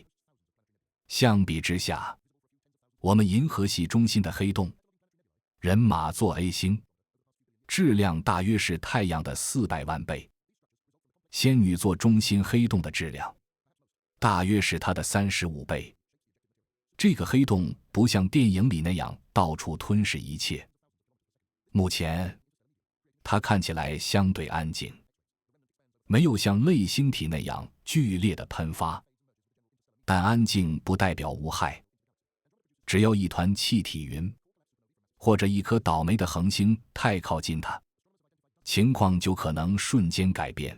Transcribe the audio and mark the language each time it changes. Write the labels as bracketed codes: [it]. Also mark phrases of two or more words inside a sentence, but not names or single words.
[zh] 相比之下，我們銀河系中心的黑洞人馬座 A 星，質量大約是太陽的400萬倍。仙女座中心黑洞的質量大約是它的35倍。這個黑洞不像電影裡那樣到處吞噬一切，目前它看起來相對安靜，沒有像類星體那樣劇烈的噴發。但安靜不代表無害，只要一團氣體雲或者一顆倒霉的恆星太靠近它，情況就可能瞬間改變。